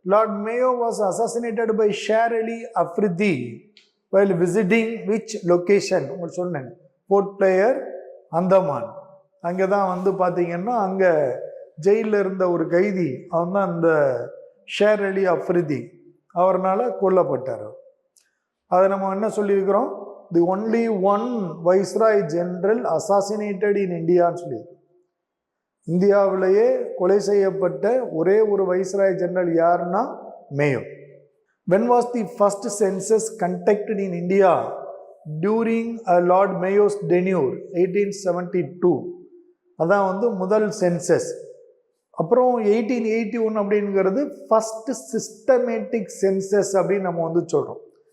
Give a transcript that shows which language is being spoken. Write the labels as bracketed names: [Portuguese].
[English] Lord Mayo was assassinated by Sher Ali Afridi while visiting which location? [Tamil] உங்களுக்கு சொன்னேன், board player, Andaman. அங்கே தான் வந்து பார்த்தீங்கன்னா அங்கே ஜெயிலில் இருந்த ஒரு கைதி, அவன் தான் அந்த ஷேர் அலி அஃப்ரிதி, அவர்னால கொல்லப்பட்டார். அதை நம்ம என்ன சொல்லியிருக்கிறோம்? [English] the only one viceroy general assassinated in இந்தியான்னு [Tamil] சொல்லி, இந்தியாவிலேயே கொலை செய்யப்பட்ட ஒரே ஒரு வைஸ்ராய் ஜெனரல் யாருன்னா Mayo. [English] When was the first census conducted in India during Lord Mayo's tenure? [Tamil] 1872. அதான் வந்து முதல் சென்சஸ். அப்புறம் 1881 அப்படிங்கிறது [English] first systematic census [Tamil] அப்படின்னு நம்ம வந்து சொல்கிறோம்.